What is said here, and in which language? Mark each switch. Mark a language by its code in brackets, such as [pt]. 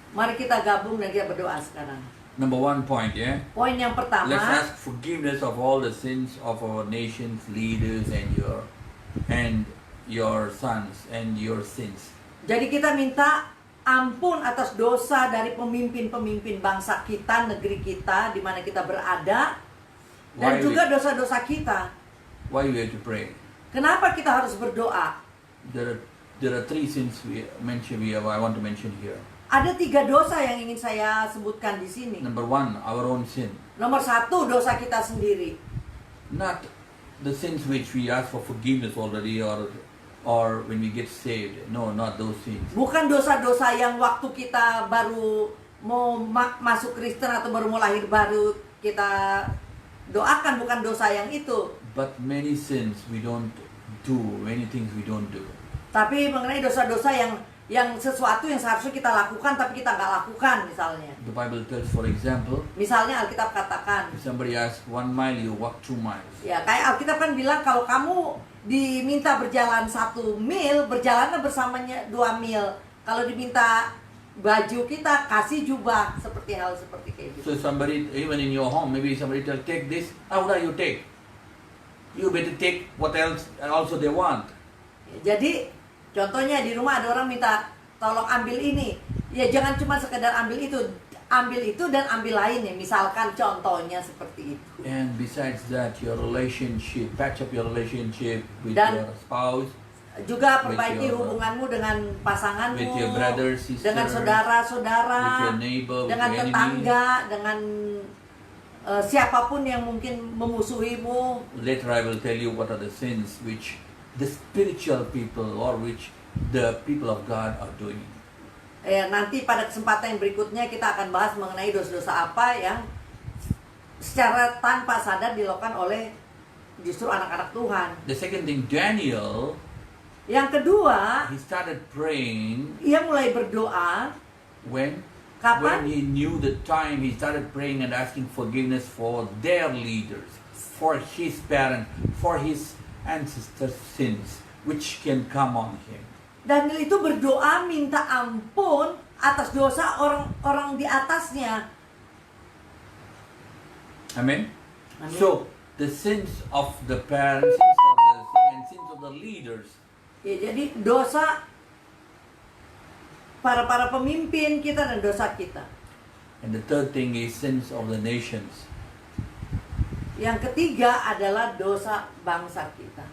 [id] mari kita gabung dan kita berdoa sekarang. [en] Number 1 point, yeah? [id] Poin yang [en] Let's [id] pertama, [en] ask forgiveness of all the sins of our nation's leaders and your sons and your sins. [id] jadi kita minta ampun atas dosa dari pemimpin-pemimpin bangsa kita, negeri kita, di mana kita berada, dan [en] Why [id] juga dosa-dosa kita. [en] Why we have to pray? [id] Kenapa kita harus berdoa? [en] There are 3 sins I want to mention here. [id] Ada 3 dosa yang ingin saya sebutkan di sini. [en] Number 1, our own sin. [id] Nomor 1, dosa kita sendiri. [en] Not the sins which we ask for forgiveness already or when we get saved. No, not those sins. [id] Bukan dosa-dosa yang waktu kita baru mau masuk Kristen atau baru mau lahir baru kita doakan, bukan dosa yang itu. [en] But many sins we don't do, many things we don't do. [id] Tapi mengenai dosa-dosa yang sesuatu yang seharusnya kita lakukan tapi kita nggak lakukan, misalnya. [en] The Bible tells, for example, [id] Misalnya Alkitab katakan, [en] if somebody asks 1 mile, you walk 2 miles. [id] ya kayak Alkitab kan bilang kalau kamu diminta berjalan 1 mil, berjalanlah bersamanya 2 mil. Kalau diminta baju kita, kasih jubah, seperti hal seperti kayak gitu. [en] So somebody, even in your home, maybe somebody tell, take this, how would you take? You better take what else also they want. [id] Ya, jadi contohnya di rumah ada orang minta tolong ambil ini, ya jangan cuma sekedar ambil itu, ambil itu dan ambil lainnya. Misalkan contohnya seperti itu. [en] And besides that, your relationship, patch up your relationship with [id] Dan- [en] your spouse, [id] Juga perbaiki [en] With your- [id] hubunganmu dengan pasanganmu, [en] with your brother, sister, [id] dengan saudara-saudara, [en] with your neighbor, with [id] dengan [en] your enemy. [id] tetangga, dengan siapapun yang mungkin memusuhimu. [en] Later I will tell you what are the sins which the spiritual people or which the people of God are doing. [id] Nanti pada kesempatan yang berikutnya kita akan bahas mengenai dosa-dosa apa yang secara tanpa sadar dilakukan oleh justru anak-anak Tuhan. [en] The second thing, Daniel, [id] Yang kedua, [en] he started praying [id] ia mulai berdoa. [en] when [id] Kapan? [en] he knew the time, he started praying and asking forgiveness for their leaders, for his parents, for his ancestors' sins which can come on him. [id] Daniel itu berdoa minta ampun atas dosa orang-orang di atasnya. [en] Amen. [id] Amen. [en] So the sins of the parents, sins of the and sins of the leaders. [id] Ya, jadi dosa para pemimpin kita dan dosa kita. [en] And the third thing is sins of the nations. [id] Yang ketiga adalah dosa bangsa kita.